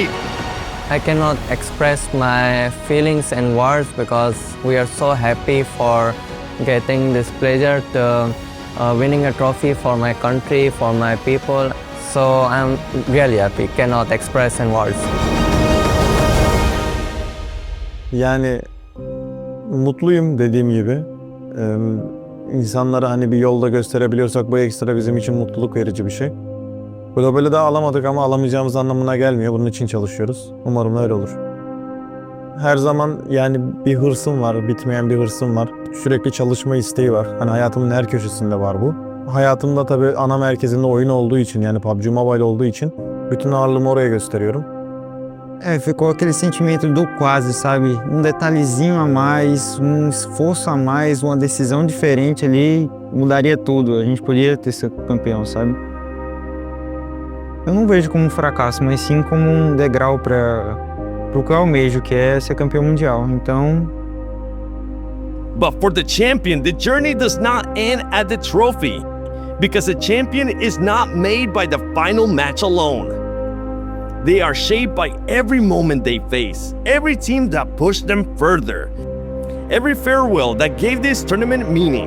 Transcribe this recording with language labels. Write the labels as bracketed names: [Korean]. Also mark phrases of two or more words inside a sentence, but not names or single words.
[English] I cannot express my feelings in words because we are so happy for getting this pleasure to winning a trophy for my country, for my people. So I'm really happy, cannot express in words. [Turkish] Yani mutluyum dediğim gibi. İnsanlara hani bir yolda gösterebiliyorsak bu ekstra bizim için mutluluk verici bir şey. Global'i daha alamadık ama alamayacağımız anlamına gelmiyor. Bunun için çalışıyoruz. Umarım öyle olur. Her zaman yani bir hırsım var, bitmeyen bir hırsım var. Sürekli çalışma isteği var. Hani hayatımın her köşesinde var bu. Hayatımda tabii ana merkezinde oyun olduğu için yani PUBG Mobile olduğu için bütün ağırlığımı oraya gösteriyorum. [Portuguese] Ficou aquele sentimento do quase, sabe? Um detalhezinho a mais, um esforço a mais, uma decisão diferente ali, mudaria tudo. A gente podia ter sido campeão, sabe? Eu não vejo como um fracasso, mas sim como um degrau para o que eu almejo, que é ser campeão mundial. Então... [English] But for the champion, the journey does not end at the trophy, because a champion is not made by the final match alone. They are shaped by every moment they face, every team that pushed them further, every farewell that gave this tournament meaning.